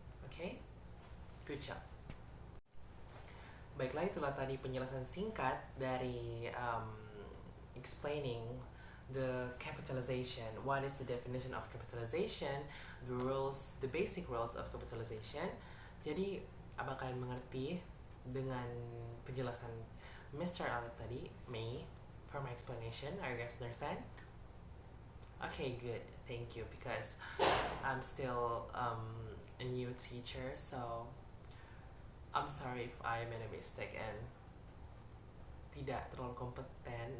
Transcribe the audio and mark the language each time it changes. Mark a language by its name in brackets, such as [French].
[English] Okay, good job. [Indonesian] Baiklah, itulah tadi penjelasan singkat dari [English] explaining the capitalization. What is the definition of capitalization? The rules, the basic rules of capitalization. [Indonesian] Jadi, abang kalian mengerti dengan penjelasan Mr. [English] Alif tadi, me, for my explanation. Are you guys understand? Okay, good. Thank you. Because I'm still a new teacher, so I'm sorry if I made a mistake and [Indonesian] tidak terlalu kompeten.